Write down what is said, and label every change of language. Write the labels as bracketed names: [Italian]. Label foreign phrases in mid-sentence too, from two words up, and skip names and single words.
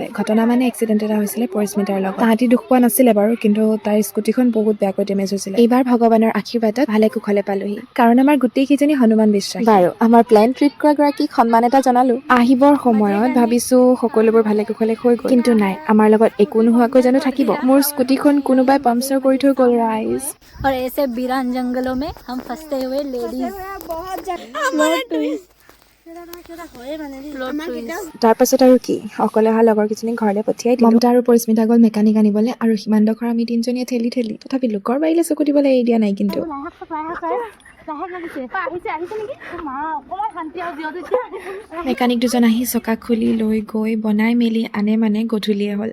[Assamese] ঘটনা মানে এক্সিডেণ্ট এটা হৈছিলে পৰিস্মিতাৰ লগত। তাহাঁতি দুখ পোৱা নাছিলে বাৰু, কিন্তু তাইৰ স্কুটিখন বহুত বেয়াকৈ ডেমেজ হৈছিলে। এইবাৰ ভগৱানৰ আশীৰ্বাদত ভালে কুশলে পালোহি, কাৰণ আমাৰ গোটেইকেইজনী হনুমান বিশ্বাস। বাৰু আমাৰ প্লেন ট্ৰিপ কৰা গৰাকীক সন্মান এটা জনালো। আহিবৰ সময়ত ভাবিছো সকলোবোৰ ভালে কুশলে হৈ গ'ল, কিন্তু নাই, আমাৰ লগত একো নোহোৱাকৈ জানো থাকিব। মোৰ স্কুটিখন কোনোবাই পামচাৰ কৰি থৈ গ'ল ৰাইজ। [Hindi] और ऐसे वीरान जंगलों में हम फंसते हुए लेडीज। [Assamese] তাৰ পাছত আৰু কি, অকলে অহা লগৰ কেইজনীক ঘৰলৈ পঠিয়াই দিলো। মমতা আৰু পৰিস্মিতা গ'ল মেকানিক আনিবলৈ, আৰু সীমান্তকৰ আমি তিনিজনীয়ে ঠেলি তথাপি লোকৰ বাৰীলৈ চকু দিবলৈ এৰি দিয়া নাই। কিন্তু মেকানিক দুজন আহি চকা খুলি লৈ গৈ বনাই মেলি আনে, মানে গধূলিয়ে হ'ল।